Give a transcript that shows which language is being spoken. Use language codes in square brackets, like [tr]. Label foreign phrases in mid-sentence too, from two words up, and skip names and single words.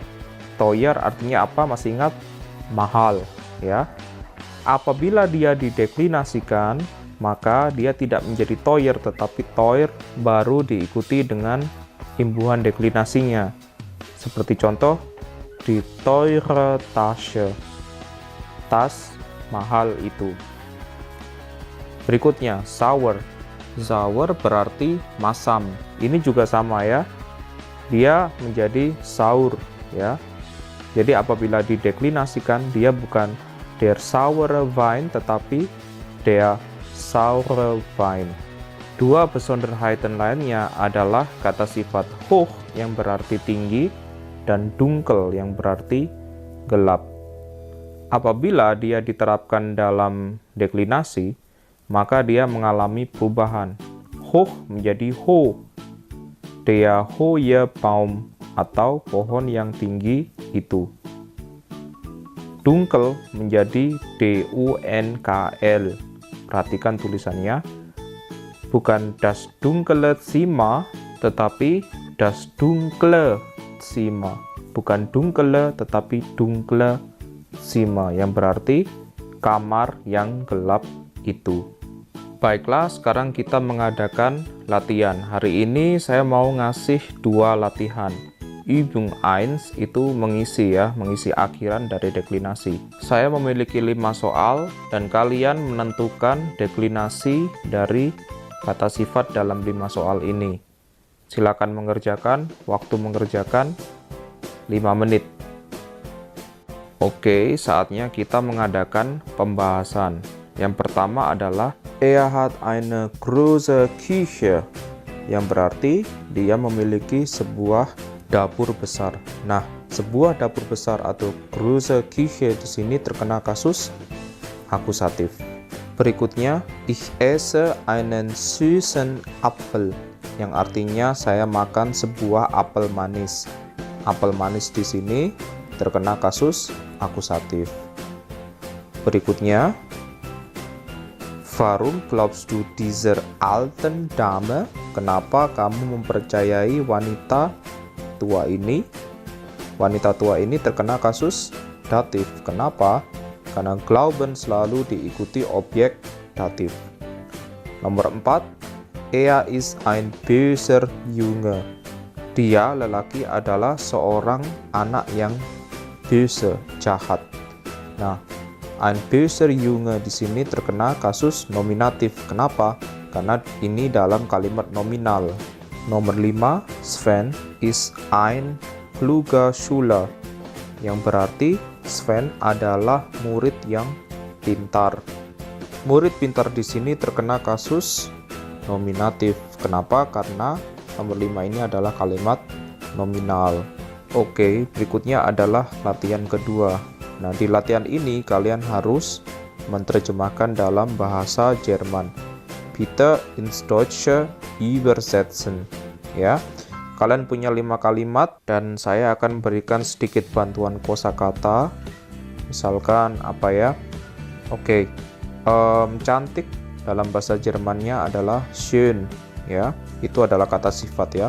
[id] Teuer artinya apa? Masih ingat? Mahal, ya. Apabila dia dideklinasikan, maka dia tidak menjadi teuer, tetapi teuer baru diikuti dengan imbuhan deklinasinya. Seperti contoh, [de] die teure Tasche. [id] Tas mahal itu. Berikutnya, sauer. Sauer berarti masam. Ini juga sama, ya. Dia menjadi saur, ya. Jadi apabila dideklinasikan, dia bukan [de] der saure Wein, [id] tetapi [de] der saure Wein. [id] Dua Besonderheiten lainnya adalah kata sifat hoch yang berarti tinggi dan dunkel yang berarti gelap. Apabila dia diterapkan dalam deklinasi, maka dia mengalami perubahan. Hoch menjadi ho. [de] Der hohe Baum [id] atau pohon yang tinggi itu. Dunkel menjadi dunkl. Perhatikan tulisannya. Bukan [de] das dunkle Zimmer, [id] tetapi [de] das dunkle Zimmer. [id] Bukan dunkle, tetapi [de] dunkle Zimmer, [id] yang berarti kamar yang gelap itu. Baiklah, sekarang kita mengadakan latihan. Hari ini saya mau ngasih 2 latihan. Übung 1 itu mengisi, ya, mengisi akhiran dari deklinasi. Saya memiliki 5 soal dan kalian menentukan deklinasi dari kata sifat dalam 5 soal ini. Silakan mengerjakan, waktu mengerjakan 5 menit. Oke, saatnya kita mengadakan pembahasan. Yang pertama adalah [de] Er hat eine große Küche, [id] yang berarti dia memiliki sebuah dapur besar. Nah, sebuah dapur besar atau [de] große Küche [id] di sini terkena kasus akusatif. Berikutnya, [de] ich esse einen süßen Apfel, [id] yang artinya saya makan sebuah apel manis. Apel manis di sini terkena kasus akusatif. Berikutnya, [de] warum glaubst du dieser alten Dame? [id] Kenapa kamu mempercayai wanita tua ini? Wanita tua ini terkena kasus datif. Kenapa? Karena glauben selalu diikuti objek datif. Nomor 4, [de] er ist ein böser Junge. [id] Dia, lelaki, adalah seorang anak yang böse, jahat. Nah, [de] ein böser Junge [id] di sini terkena kasus nominatif. Kenapa? Karena ini dalam kalimat nominal. Nomor 5, [de] Sven ist ein kluger Schüler, [id] yang berarti Sven adalah murid yang pintar. Murid pintar di sini terkena kasus nominatif. Kenapa? Karena nomor 5 ini adalah kalimat nominal. Oke, berikutnya adalah latihan kedua. Nah, di latihan ini kalian harus menerjemahkan dalam bahasa Jerman. [de] Bitte ins Deutsche übersetzen. [id] Ya. Kalian punya 5 kalimat dan saya akan berikan sedikit bantuan kosakata. Misalkan apa ya? Oke. Cantik dalam bahasa Jermannya adalah schön, ya. Itu adalah kata sifat ya.